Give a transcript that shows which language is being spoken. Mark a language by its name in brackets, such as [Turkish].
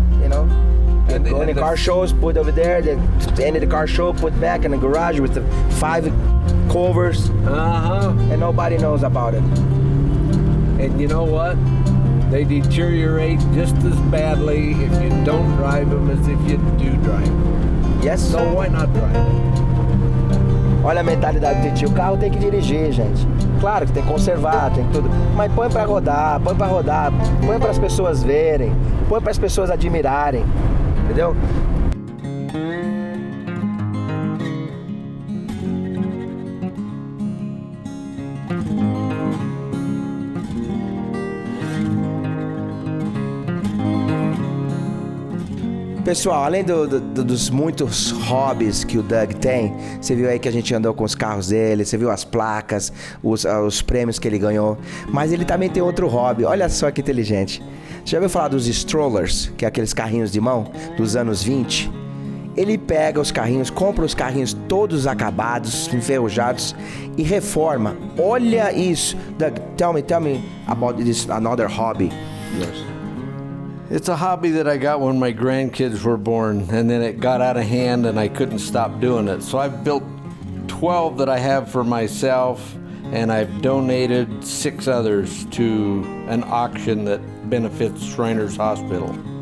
[English] And go in the car shows, put over there, then end of the car show, put back in the garage with the 5 covers. And nobody knows about it. And you know what? They deteriorate just as badly if you don't drive them as if you do drive them. Yes. So why not drive it? [Portuguese] Olha a mentalidade do tio. O carro tem que dirigir, gente. Claro que tem que conservar, tem tudo. Mas põe pra rodar, põe para as pessoas verem, põe para as pessoas admirarem. Entendeu? Pessoal, além dos muitos hobbies que o Doug tem, você viu aí que a gente andou com os carros dele, você viu as placas, os prêmios que ele ganhou, mas ele também tem outro hobby, olha só que inteligente. Você já ouviu falar dos strollers, que é aqueles carrinhos de mão dos anos 20? Ele pega os carrinhos, compra os carrinhos todos acabados, enferrujados e reforma. Olha isso. [English] Doug, tell me about this another hobby. Yes. It's a hobby that I got when my grandkids were born, and then it got out of hand and I couldn't stop doing it. So I've built 12 that I have for myself, and I've donated 6 others to an auction that benefits Shriners Hospital.